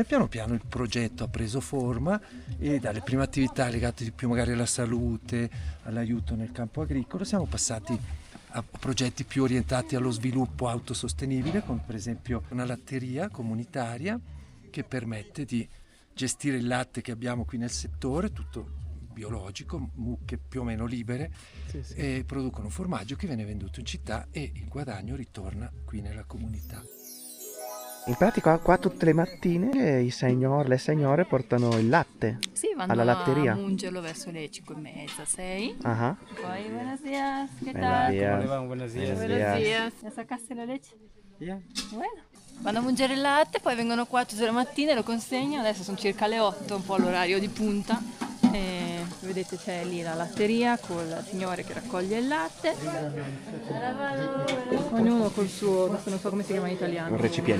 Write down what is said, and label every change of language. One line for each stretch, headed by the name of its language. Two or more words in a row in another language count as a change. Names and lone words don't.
Italian: Piano piano il progetto ha preso forma e dalle prime attività legate di più magari alla salute, all'aiuto nel campo agricolo, siamo passati a progetti più orientati allo sviluppo autosostenibile, come per esempio una latteria comunitaria che permette di gestire il latte che abbiamo qui nel settore, tutto biologico, mucche più o meno libere, e producono un formaggio che viene venduto in città e il guadagno ritorna qui nella comunità. In pratica qua tutte le mattine le signore portano il latte vanno alla latteria. A mungerlo verso le 5:30, 6. Ajá. Poi,
Spanish: buenos días, ¿qué Buenos tal? días. Buenos días. ¿Ya sacaste la leche? Yeah. Bueno.
Italian: Vanno a mungere il latte, poi vengono qua tutte le mattine, lo consegnano, adesso sono circa le 8, un po' l'orario di punta. E vedete c'è lì la latteria con il signore che raccoglie il latte. Ognuno col suo, adesso non so come si chiama in italiano. Un recipiente.